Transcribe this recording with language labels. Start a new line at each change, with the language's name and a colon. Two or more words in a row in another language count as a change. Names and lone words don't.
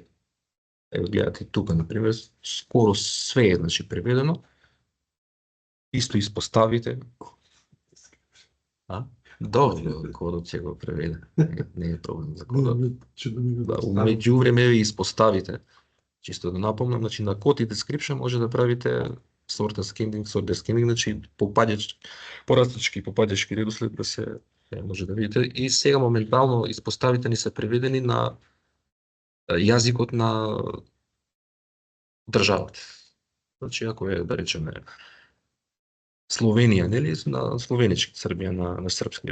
Macedonian: Ево гледате тука, например, скоро све е преведено. Исто испоставите. Добро, кодот ќе го преведе. Не е проблем за кодот. Меѓувреме ви испоставите. Чисто да напомнам, значи на код и description може да правите
English: sort ascending, sort descending,
Macedonian: значи порастачки, попаѓачки редослед да се може да видите. И сега моментално испоставите ни се преведени на јазикот на државата. Значи ако е, да речеме, Словенија, нели, на словенички, Србија на српски.